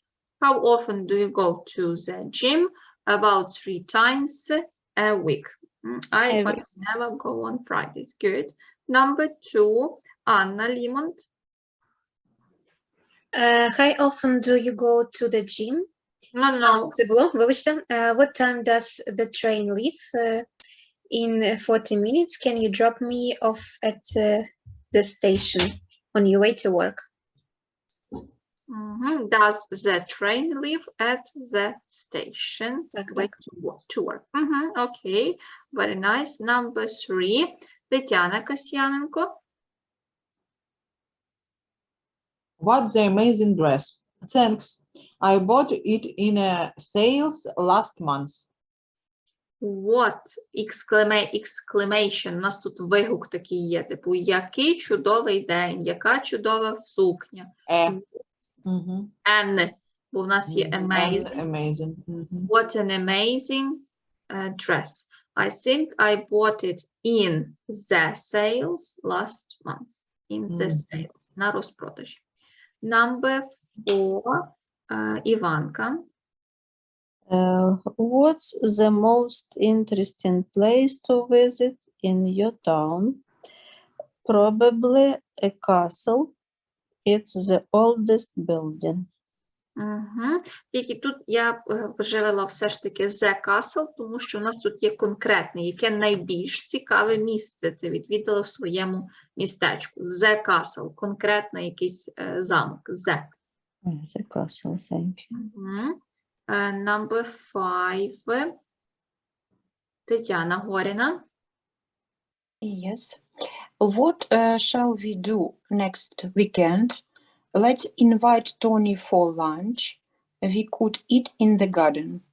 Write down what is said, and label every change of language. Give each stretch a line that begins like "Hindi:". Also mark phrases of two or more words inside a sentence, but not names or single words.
English: How often do you go to the gym? About 3 times a week. A But never go on Fridays. Good. Number 2, Anna Limont. How often do you go to the gym? No.
Ukrainian: Це було, вибачте.
English: What time does the train leave? In 40 minutes, can you drop me off at the station on your way to work? Does the train leave at the station?
Ukrainian: Так,
English: Way to work. Okay, very nice. Number 3, Тетяна Касьяненко. What the amazing dress. Thanks. I bought it in a sales last month. What? Exclamation.
Ukrainian: У нас тут вигук такий є, типу, який чудовий день, яка чудова сукня. An, бо в нас є amazing.
English: Amazing. What an amazing dress. I think I bought it in the sales last month. In the sales.
Ukrainian: На розпродажі.
English: Number 4, Іванка. What's the most interesting place to visit in your town? Probably a castle. It's the oldest building.
Ukrainian: Тільки тут я вживала все ж таки
English: the castle,
Ukrainian: тому що у нас тут є конкретне, яке найбільш цікаве місце це відвідала в своєму містечку.
English: The castle,
Ukrainian: конкретно якийсь замок.
English: The castle, thank you. Number 5, Тетяна Горіна. Yes. What shall we do next weekend? Let's invite Tony for lunch. We could eat in the garden.